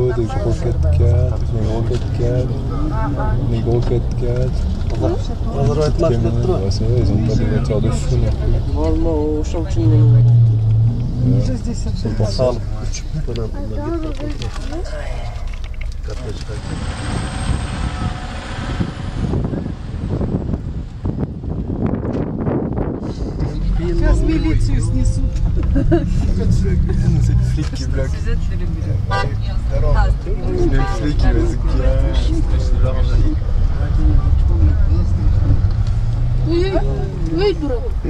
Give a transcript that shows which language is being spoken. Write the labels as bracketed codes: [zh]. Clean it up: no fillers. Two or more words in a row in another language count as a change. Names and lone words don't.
[fr] gros 4x4, les gros 4x4, les gros 4x4. Ouais, c'est vrai, ils ont pas des moteurs de fou non plus. C'est pour ça. [ru] Сейчас милицию снесут. [fr] C'est le flic qui bloque. C'est le flic qui va se cacher. Oui, bro.